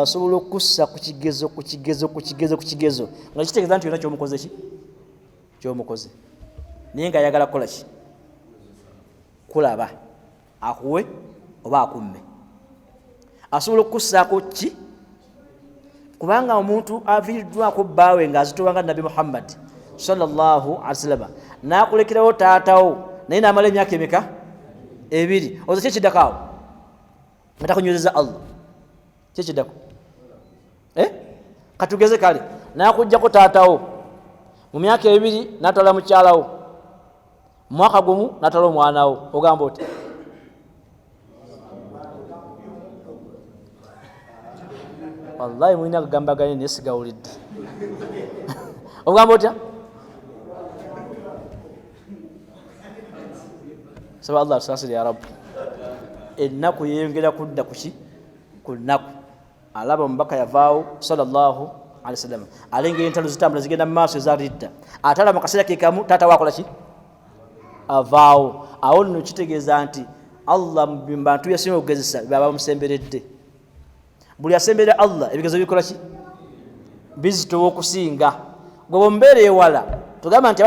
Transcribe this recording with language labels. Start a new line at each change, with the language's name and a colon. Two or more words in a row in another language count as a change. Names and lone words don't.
Ganda: asobola okussa ku kigezo nga kitegeeza nti yonna kyomukoze ki kyomukoze naye nga ayagala kukola ki kulaba akuwe oba akumme asobola okukussaako ki kubanga omuntu aviiriddwako bbaawe ng'azitowanga Nabi Muhammad
Arabic: صلى الله عليه وسلم
Ganda: n'akulekerawo taatawo naye n'amala emyaka emeka ebiri ozo kyekiddako nga takunywereza Allah kyekiddako katugeze kale nakujjako taatawo mu myaka ebiri natwala mukyalawo mu mwaka gumu natwala omwanawo ogamba oti wallahi mulina kugambaganye naye sigawulidde ogamba otya saba Allah tusasire
Arabic: يا ربي
Ganda: ennaku yeyongera kudda kuki ku nnaku alaba omubaka yavaawo
Arabic: صلى الله عليه وسلم
Ganda: alengera entalo zitambula zigenda mu maaso ezaridda atala mu kaseera kekamu taata wakola ki avaawo awo nno kitegeeza nti Allah mu bantu yasinga okugezesa baba bamusemberedde buli asemberera Allah ebigezo bikola ki bizitowa okusinga gwe bombeera ewala tugamba nti